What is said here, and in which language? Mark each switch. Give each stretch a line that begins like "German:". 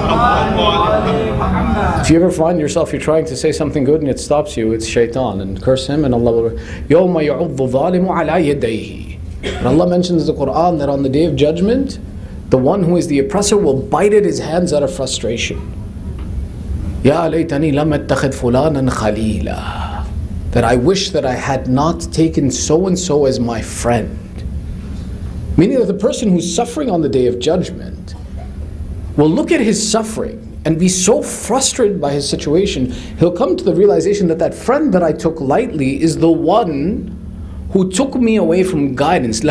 English: If you ever find yourself you're trying to say something good and it stops you, it's shaitan, and curse him, and Allah will
Arabic: يوم يعض الظالم على يديه.
English: And Allah mentions in the Quran that on the day of judgment, the one who is the oppressor will bite at his hands out of frustration.
Arabic: يا ليتني لم أتخذ فلانا خليلا.
English: That I wish that I had not taken so and so as my friend. Meaning that the person who's suffering on the day of judgment will look at his suffering and be so frustrated by his situation, he'll come to the realization that that friend that I took lightly is the one who took me away from guidance.